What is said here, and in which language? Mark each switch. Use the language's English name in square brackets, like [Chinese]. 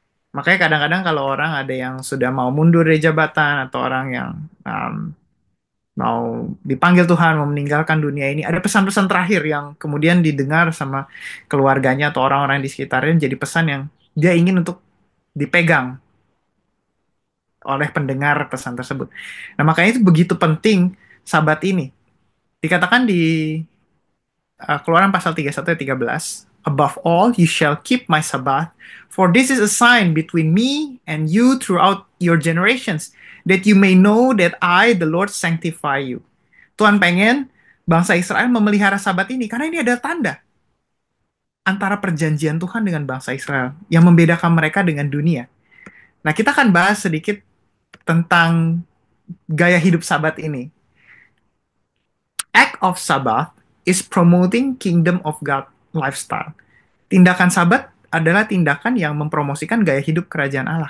[Indonesian] Makanya kadang-kadang kalau orang ada yang sudah mau mundur dari jabatan, atau orang yang mau dipanggil Tuhan, mau meninggalkan dunia ini, ada pesan-pesan terakhir yang kemudian didengar sama keluarganya atau orang-orang di sekitarnya, jadi pesan yang dia ingin untuk dipegang oleh pendengar pesan tersebut. Nah, makanya itu begitu penting Sabat ini. Dikatakan di Keluaran pasal 31 ayat 13, [English] Above all, you shall keep my Sabbath, for this is a sign between me and you throughout your generations, that you may know that I, the Lord, sanctify you. [Indonesian] Tuhan pengen bangsa Israel memelihara Sabat ini, karena ini adalah tanda antara perjanjian Tuhan dengan bangsa Israel, yang membedakan mereka dengan dunia. Nah, kita akan bahas sedikit tentang gaya hidup Sabat ini. [English] Act of Sabbath is promoting kingdom of God lifestyle. [Indonesian] Tindakan Sabat adalah tindakan yang mempromosikan gaya hidup kerajaan Allah.